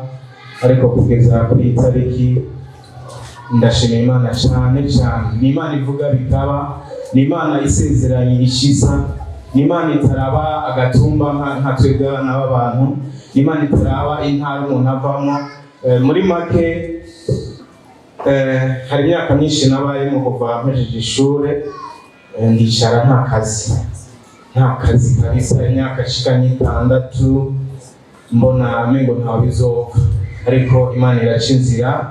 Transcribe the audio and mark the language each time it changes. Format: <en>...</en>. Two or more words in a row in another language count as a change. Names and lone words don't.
<rn>Ariko kugeza kuri iyi tariki ndashimira Imana cyane cyane. Ni Imana ivuga bikaba, ni Imana isezeranye ishiza, ni Imana itaraba agatumba nka twebwe n'abantu, ni Imana itaraba intara umuntu avamo. Muri make hari imyaka myinshi nabayemo kuva mpejeje ishuri, ndicara nta kazi kabisa, imyaka ishika 6 mbona amengo ntawe bizova, ariko Imana iraca inzira.</rn>